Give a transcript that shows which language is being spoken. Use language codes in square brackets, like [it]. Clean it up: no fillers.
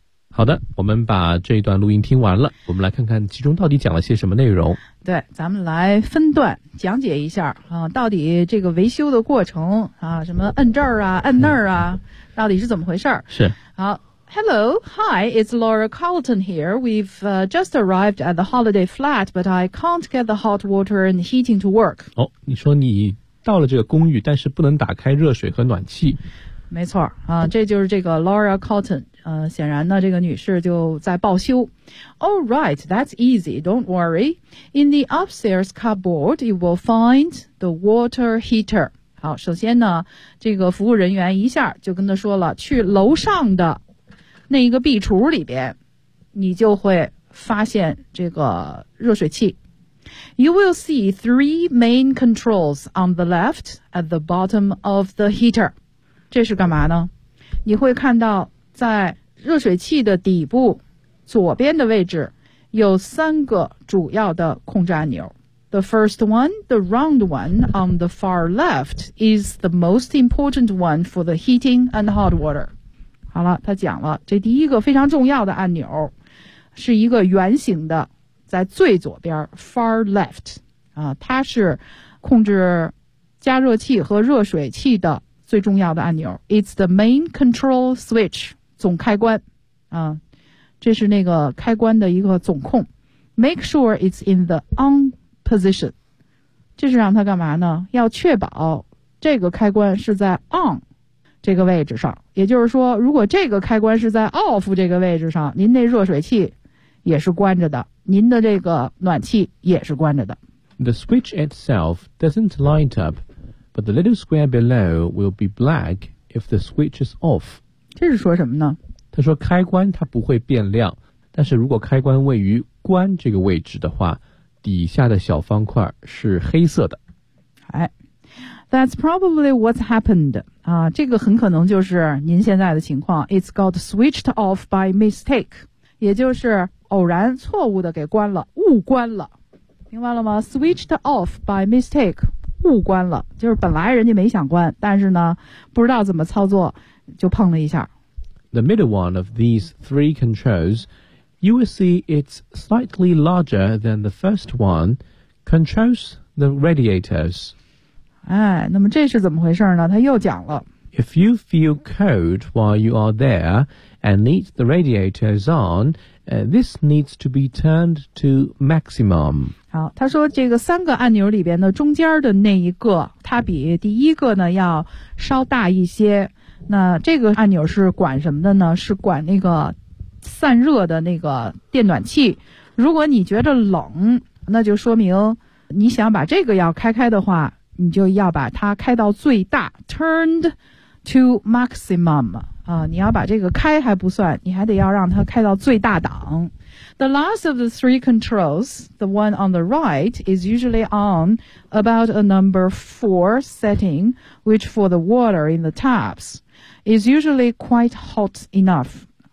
[zh] 好的，我们把这一段录音听完了，我们来看看其中到底讲了些什么内容。对，咱们来分段讲解一下啊，到底这个维修的过程啊，什么摁这儿啊，摁那儿啊，到底是怎么回事儿？是。 [en] 好 ，Hello, Hi, it's Laura Carlton here. We've just arrived at the holiday flat, but I can't get the hot water and heating to work. [zh] 哦，你说你到了这个公寓，但是不能打开热水和暖气。没错啊，这就是这个 Laura Carlton。显然呢这个女士就在报修。 [en] All right, that's easy, don't worry. In the upstairs cupboard, you will find the water heater. [zh] 好，首先呢这个服务人员一下就跟她说了，去楼上的那一个壁橱里边你就会发现这个热水器。 [en] You will see three main controls on the left at the bottom of the heater. [zh] 这是干嘛呢？你会看到在热水器的底部左边的位置有三个主要的控制按钮。 [en] The first one, the round one on the far left is the most important one for the heating and hot water. [zh] 好了，他讲了，这第一个非常重要的按钮是一个圆形的，在最左边 [en] far left, [zh] 啊，它是控制加热器和热水器的最重要的按钮。 [en] It's the main control switch. [zh] 总开关啊，这是那个开关的一个总控。 [en] Make sure it's in the on position， [zh] 这是让它干嘛呢？要确保这个开关是在 on 这个位置上。也就是说，如果这个开关是在 off 这个位置上，您那热水器也是关着的，您的这个暖气也是关着的。 [en] The switch itself doesn't light up, but the little square below will be black if the switch is off. [zh] 这是说什么呢？他说开关它不会变亮，但是如果开关位于关这个位置的话，底下的小方块是黑色的。 [en] 哎 ，That's probably what's happened. [zh] 啊，这个很可能就是您现在的情况。 [en] It's got switched off by mistake. [zh] 也就是偶然错误的给关了，误关了。明白了吗 ？ [en] Switched off by mistake， [zh] 误关了，就是本来人家没想关，但是呢，不知道怎么操作，就碰了一下。 [en] The middle one of these three controls, you will see it's slightly larger than the first one, controls the radiators. [zh] 哎，那么这是怎么回事呢？他又讲了。 [en] If you feel cold while you are there and need the radiators on,this needs to be turned to maximum. [zh] 好，他说这个三个按钮里边的中间的那一个，它比第一个呢要稍大一些。那这个按钮是管什么的呢？是管那个散热的那个电暖气。如果你觉得冷，那就说明你想把这个要开开的话，你就要把它开到最大 ， [en] turned to maximum。 [zh] 你要把这个开还不算，你还得要让它开到最大档。 [en] The last of the three controls, the one on the right, is usually on about a number four setting, which for the water in the taps is usually quite hot enough.